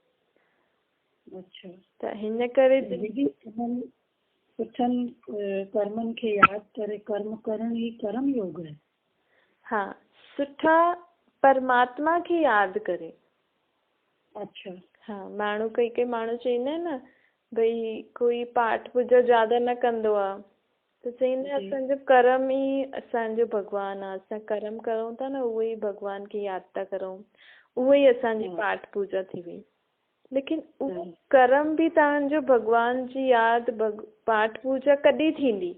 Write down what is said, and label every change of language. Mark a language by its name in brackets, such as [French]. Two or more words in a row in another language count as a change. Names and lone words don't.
[Sindhi] त हिन करे सुठनि कर्मनि खे यादि करे कर्म करण ही कर्म योग आहे। हाँ, सुठा परमात्मा खे यादि करे। अच्छा। हाँ, माण्हू कई माण्हू चईंदा आहिनि न भई कोई पाठ पूजा ज्यादा न कंदो आहे त चईंदा असांजो कर्म ई असांजो भॻवानु आहे, असां कर्म करूं था न उहो ई भॻवान खे यादि था करूं, उहो ई असांजी पाठ पूजा थी वई। लेकिन उहो कर्म बि तव्हांजो भॻवान जी यादि पाठ पूजा कॾहिं थींदी?